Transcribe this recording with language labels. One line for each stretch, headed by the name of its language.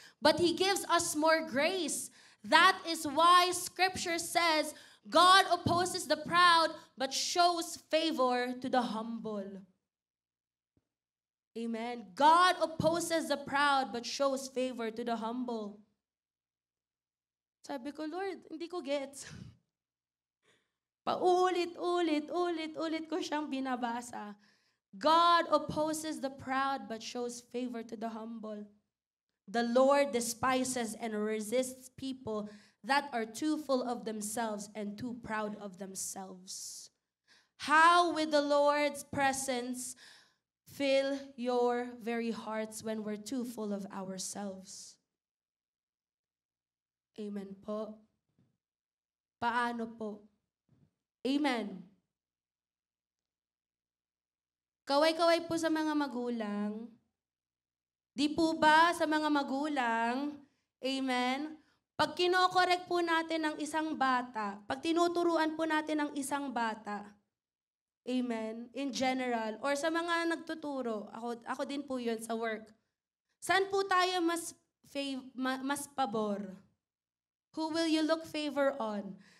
English: But He gives us more grace. That is why Scripture says, God opposes the proud but shows favor to the humble. Amen. God opposes the proud but shows favor to the humble.
Filipino: Sabi ko, Lord, hindi ko gets. Paulit ko siyang binabasa.
English: God opposes the proud but shows favor to the humble. The Lord despises and resists people that are too full of themselves and too proud of themselves. How with the Lord's presence fill your very hearts when we're too full of ourselves?
Filipino: Amen po. Paano po? Amen. Kaway-kaway po sa mga magulang. Di po ba sa mga magulang, amen, pag kinokorek po natin ang isang bata, pag tinuturuan po natin ang isang bata, amen, in general, or sa mga nagtuturo, ako din po yun sa work, saan po tayo mas pabor?
English: Who will you look favor on?